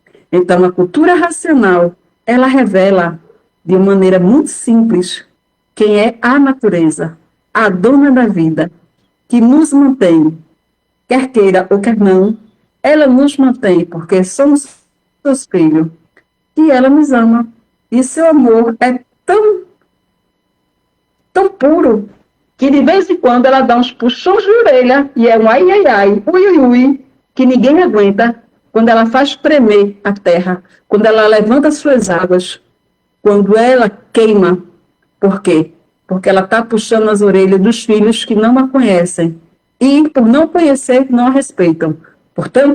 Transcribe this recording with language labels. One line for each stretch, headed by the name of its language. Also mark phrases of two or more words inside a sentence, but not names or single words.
Portuguese: Então, a cultura racional, ela revela de uma maneira muito simples quem é a natureza, a dona da vida, que nos mantém, quer queira ou quer não, ela nos mantém porque somos seus filhos e ela nos ama. E seu amor é tão puro que de vez em quando ela dá uns puxões de orelha e é um ai, ai, ai, ui, ui, ui, que ninguém aguenta quando ela faz tremer a terra, quando ela levanta suas águas, quando ela queima. Por quê? Porque ela está puxando as orelhas dos filhos que não a conhecem e, por não conhecer, não a respeitam.